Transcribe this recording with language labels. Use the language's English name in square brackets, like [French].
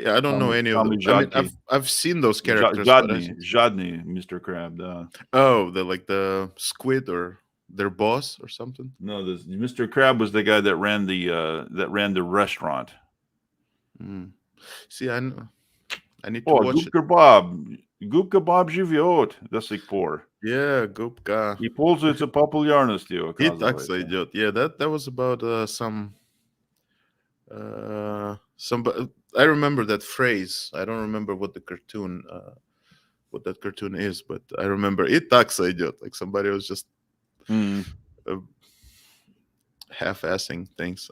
[English] Yeah, I don't know any of them. I mean, I've seen those characters. [Russian] Жадный Mr. Crab, да. [English] Oh, they're like the squid or their boss or something. No, Mr. Crab was the guy that ran the restaurant. Mm. See, I need to watch [Russian] Губка Bob. Губка Bob живет до сих пор. [English] Yeah, Gubka. [Russian] И пользуется популярностью, И так сойдет. [English] Yeah, that was about some. I remember that phrase. I don't remember what that cartoon is, but I remember [Russian] и так сойдет. [English] Like somebody was just half-assing things.